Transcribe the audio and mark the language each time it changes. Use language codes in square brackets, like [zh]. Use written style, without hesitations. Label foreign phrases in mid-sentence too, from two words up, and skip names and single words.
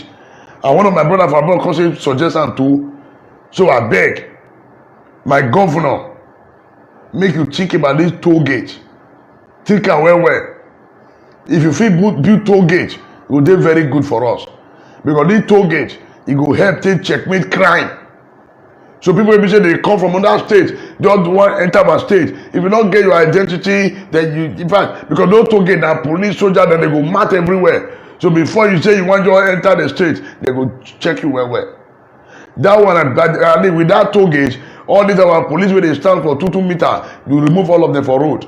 [pcm] And one of my brother for abroad come suggest am too. So I beg, my governor, make you think about this toll gate. Think am well. If you fit build toll gate, it go dey very good for us. Because this toll gate, it go help take checkmate crime. So people will be say they come from another state, just want enter my state. If you don't get your identity, then you, in fact, because those toll gate are police, soldier, then they go march everywhere. So before you say you want to enter the state, they go check you well. That one, I mean, with that toll gate, all these our police where they stand for 2 meters, you remove all of them for road.